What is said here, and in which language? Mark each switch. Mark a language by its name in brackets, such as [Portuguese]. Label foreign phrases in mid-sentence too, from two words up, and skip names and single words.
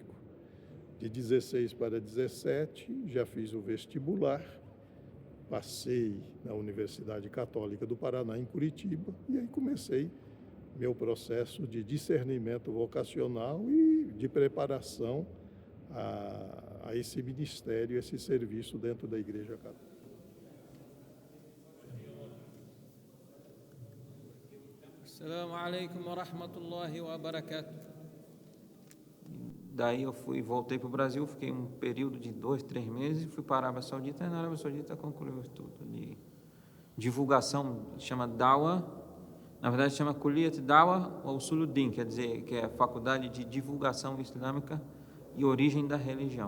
[Portuguese] De 16 para 17, já fiz o vestibular, passei na Universidade Católica do Paraná, em Curitiba, e aí comecei meu processo de discernimento vocacional e de preparação a esse ministério, esse serviço dentro da Igreja Católica. [Arabic] السلام عليكم ورحمة الله وبركاته. [Portuguese] Daí eu voltei para o Brasil, fiquei um período de 2, 3 meses, fui para a Arábia Saudita, e na Arábia Saudita concluí o estudo de divulgação, chama Dawa, na verdade chama Kulliyat Dawa wa Usuluddin, quer dizer, que é a faculdade de divulgação islâmica e origem da religião.